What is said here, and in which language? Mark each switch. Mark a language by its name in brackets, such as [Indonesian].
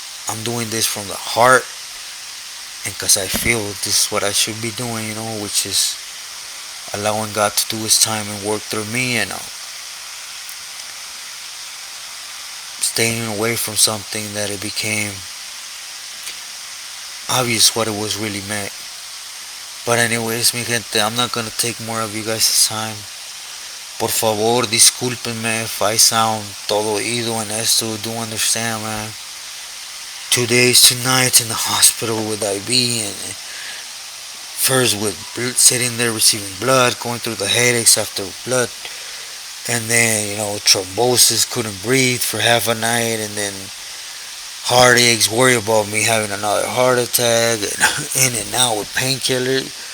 [English] I'm doing this from the heart, and because I feel this is what I should be doing, which is allowing God to do His time and work through me, and staying away from something that it became obvious what it was really meant. But anyways, mi gente, I'm not gonna take more of you guys' time. [Spanish] Por favor, discúlpenme [English] if I sound [Spanish] todo oído en esto. [English] Do understand, man. 2 days, 2 nights in the hospital with IV, and first with sitting there receiving blood, going through the headaches after blood, and then thrombosis, couldn't breathe for half a night, and then heartaches, worry about me having another heart attack, and in and out with painkiller.